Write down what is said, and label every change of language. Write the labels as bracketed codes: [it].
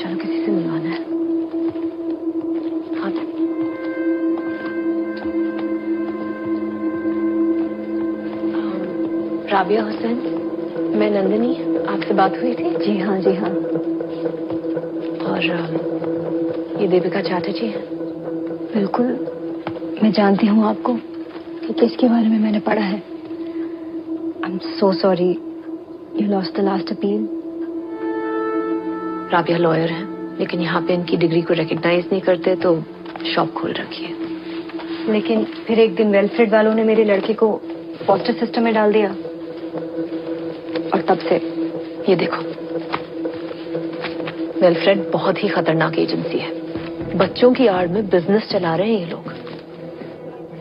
[hi] चलो किसी से मिलवाना है। हाँ, राबिया हुसैन, मैं नंदिनी, आपसे बात हुई थी? जी हाँ। और ये देविका चैटर्जी है? बिल्कुल, मैं जानती हूँ आपको कि किसके बारे में मैंने पढ़ा है। [en] I'm so sorry you lost the last appeal. [hi] Rabia lawyer है, लेकिन यहाँ पे इनकी डिग्री को रिकॉग्नाइज नहीं करते तो शॉप खोल रखी है। लेकिन फिर एक दिन वेलफेयर वालों ने मेरे लड़के को फॉस्टर सिस्टम में डाल दिया और तब से ये देखो, वेलफेयर बहुत ही खतरनाक एजेंसी है। बच्चों की आड़ में बिजनेस चला रहे हैं ये लोग।